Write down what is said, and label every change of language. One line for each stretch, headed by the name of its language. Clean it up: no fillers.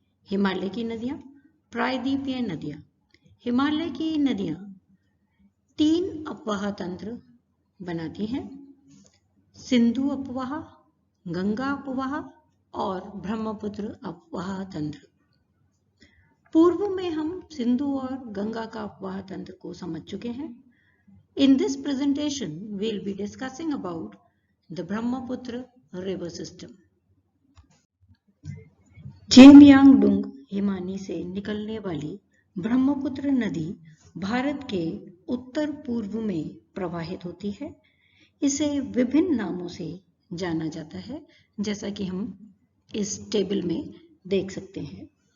Hindi: हिमालय की नदियां, प्रायद्वीपीय नदियां। हिमालय की नदियां 3 अपवाह तंत्र बनाती हैं: सिंधु अपवाह, गंगा अपवाह और ब्रह्मपुत्र अपवाह तंत्र। पूर्व में हम सिंधु और गंगा का अपवाह तंत्र को समझ चुके हैं।
English: In this presentation, we'll be discussing about the Brahmaputra river system.
Hindi: चेमयांगडुंग Himani से निकलने वाली ब्रह्मपुत्र नदी भारत के उत्तर पूर्व में प्रवाहित होती है। इसे विभिन्न नामों से जाना जाता है, जैसा कि हम इस टेबल में देख सकते हैं।